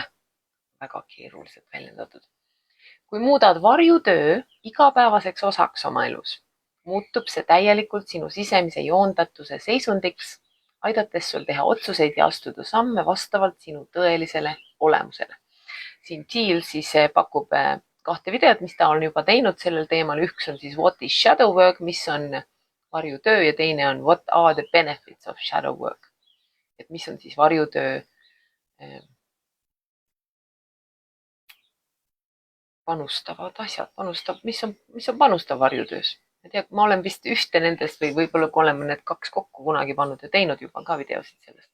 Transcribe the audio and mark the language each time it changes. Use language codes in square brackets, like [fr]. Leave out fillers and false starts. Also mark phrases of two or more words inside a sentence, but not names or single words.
[et] Väga keeruliselt väljendatud. Kui muudad varjutöö igapäevaseks osaks oma elus, muutub see täielikult sinu sisemise joondatuse seisundiks, aidates sul teha otsuseid ja astuda samme vastavalt sinu tõelisele olemusele. Siin Jill siis pakub 2 videot, mis ta on juba teinud sellel teemal. Üks on siis [en] What is shadow work, [et] mis on varjutöö, ja teine on [en] What are the benefits of shadow work. [et] Et mis on siis varjutöö panustavad asjad, mis on panustav varjutöös. Ma olen vist ühte nendest või võib-olla kui oleme need 2 kokku kunagi pannud ja teinud juba ka videosid sellest.